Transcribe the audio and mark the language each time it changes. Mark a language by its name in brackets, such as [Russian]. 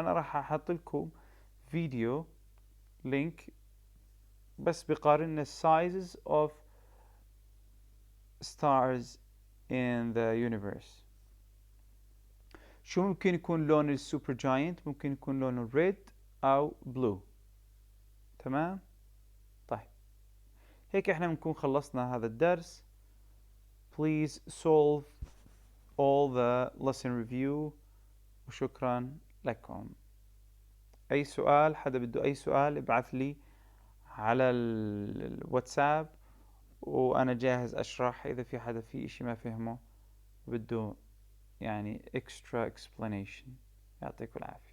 [Arabic] أنا راح أحط لكم فيديو لينك بس بقارن [English] sizes of stars in the universe. [Arabic] شو ممكن يكون لون السوبر جاينت؟ ممكن يكون لونه ريد أو بلو. تمام؟ طيب هيك احنا بنكون خلصنا هذا الدرس. [English] Please solve all the lesson review [Arabic] وشكرا لكم. أي سؤال، حدا بده أي سؤال ابعث لي على الواتساب وأنا جاهز أشرح. إذا في حدا في إشي ما فهمه بده يعني [English] extra explanation. [Arabic] يعطيكم العافية.